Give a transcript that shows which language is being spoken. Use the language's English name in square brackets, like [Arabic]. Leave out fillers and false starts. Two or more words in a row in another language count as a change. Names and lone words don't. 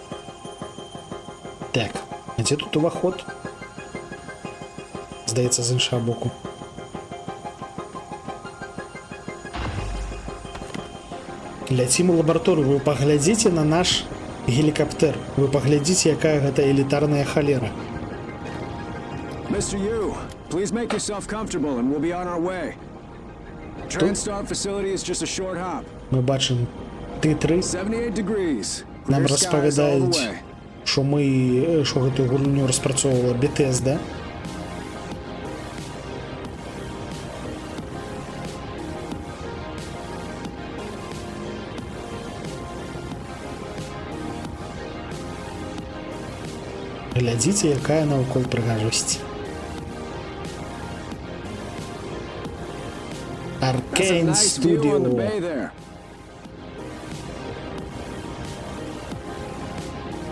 [Belarusian] Так, а дзе тут уваход? Здаецца, з іншага боку. Ляцім у лабараторыю, вы паглядзіце на наш гелікаптэр. Вы паглядзіце, якая гэта элітарная халера. [English] Mr. Yu, please make yourself comfortable and we'll be on our way. Transtar facility is just a short hop. [Belarusian] Мы бачым Т3. [English] 78 degrees. [Belarusian] Нам [English] Clear skies all the [Belarusian] распавядаюць, [English] way. [Belarusian] што гэтую гульню распрацоўвала Bethesda. Глядзіце, якая наўкол прыгажосць. [English] That's a [Belarusian] Arcane [English] nice view on the bay [Belarusian] Studio. [English] there.